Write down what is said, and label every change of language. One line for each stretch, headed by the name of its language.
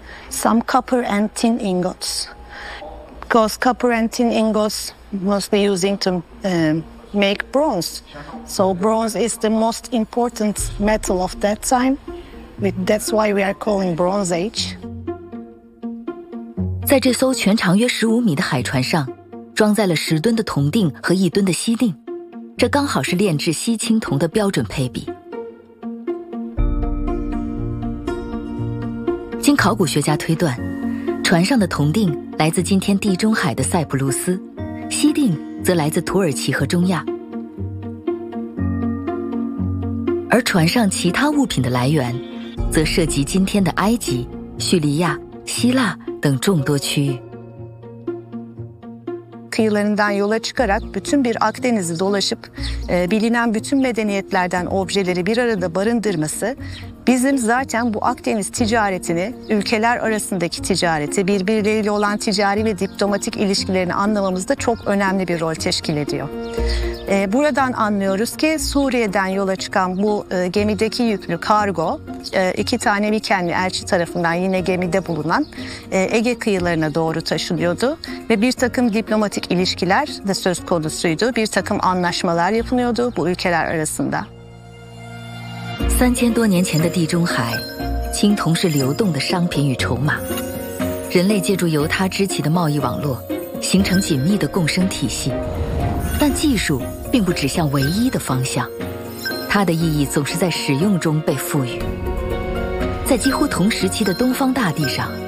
English: Some copper and tin ingots. Because copper and tin ingots mostly using to make bronze. So bronze is the most important metal of that time. That's why we are calling Bronze Age.
Chinese: 在这艘全长约15米的海船上，装载了10吨的铜锭和1吨的锡锭，这刚好是炼制锡青铜的标准配比。经考古学家推断，船上的铜锭来自今天地中海的塞浦路斯，锡锭则来自土耳其和中亚。而船上其他物品的来源，则涉及今天的埃及、叙利亚、希腊等众多区域。
Turkish: Kıyılarından yola çıkarak bütün bir Akdeniz'i dolaşıp bilinen bütün medeniyetlerden objeleri bir arada barındırması bizim zaten bu Akdeniz ticaretini, ülkeler arasındaki ticareti, birbirleriyle olan ticari ve diplomatik ilişkilerini anlamamızda çok önemli bir rol teşkil ediyor. Buradan anlıyoruz ki Suriye'den yola çıkan bu gemideki yüklü kargo iki tane Mikenli elçi tarafından yine gemide bulunan Ege kıyılarına doğru taşınıyordu. Ve bir takım diplomatik ilişkiler de söz konusuydu. Bir takım anlaşmalar yapılıyordu bu ülkeler arasında.
Chinese: 3000多年前的地中海，青铜是流动的商品与筹码。人类借助由它支起的贸易网络，形成紧密的共生体系。但技术并不指向唯一的方向，它的意义总是在使用中被赋予。在几乎同时期的东方大地上，